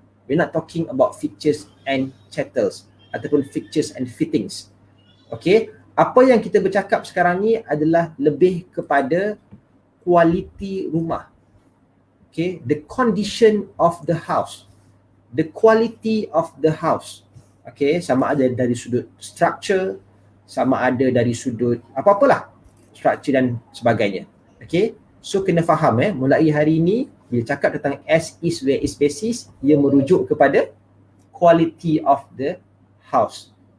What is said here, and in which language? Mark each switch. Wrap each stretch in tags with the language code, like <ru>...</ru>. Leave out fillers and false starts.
<en>We're not talking about fixtures and chattels</en> <ms>ataupun</ms> <en>fixtures and fittings.</en> <ms>Okay, apa yang kita bercakap sekarang ni adalah lebih kepada kualiti rumah.</ms> <en>Okay, the condition of the house. The quality of the house.</en> <ms>Okay, sama ada dari sudut structure, sama ada dari sudut apa-apalah, structure dan sebagainya. Okay, so kena faham mulai hari ini bila cakap tentang as is where is basis, ia merujuk kepada</ms> <en>quality of the house.</en>